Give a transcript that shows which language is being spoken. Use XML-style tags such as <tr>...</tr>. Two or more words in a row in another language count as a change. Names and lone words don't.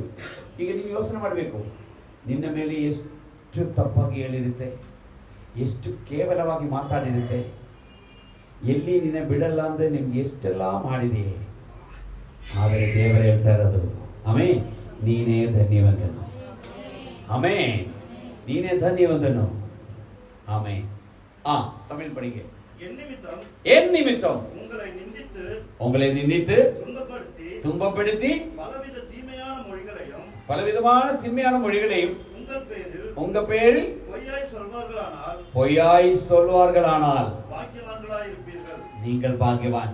<kn>ಈಗ ನೀವು ಯೋಚನೆ ಮಾಡಬೇಕು, ನಿನ್ನ ಮೇಲೆ ಎಷ್ಟು ತಪ್ಪಾಗಿ ಹೇಳಿರುತ್ತೆ, ಎಷ್ಟು ಕೇವಲವಾಗಿ ಮಾತಾಡಿರುತ್ತೆ, ಎಲ್ಲಿ ನಿನ್ನ ಬಿಡಲ್ಲ ಅಂದ್ರೆ ನಿಮ್ಗೆ ಎಷ್ಟೆಲ್ಲ ಮಾಡಿದೆ. ಆದರೆ ದೇವರು ಹೇಳ್ತಾ ಇರೋದು, ಆಮೆನ್, ನೀನೇ ಧನ್ಯವಂತನು. ಆಮೆನ್, ನೀನೇ ಧನ್ಯವಂತನು. ಆಮೆನ್.</kn> <ta>தமிழ் படிங்க. என் நிமித்தம் உங்களை நிந்தித்து துன்பப்படுத்தி பலவிதமான தீமையான மொழிகளையும் உங்க பேரில் பொய்யாய் சொல்வார்களானால் நீங்கள் பாக்கியவான்.</ta>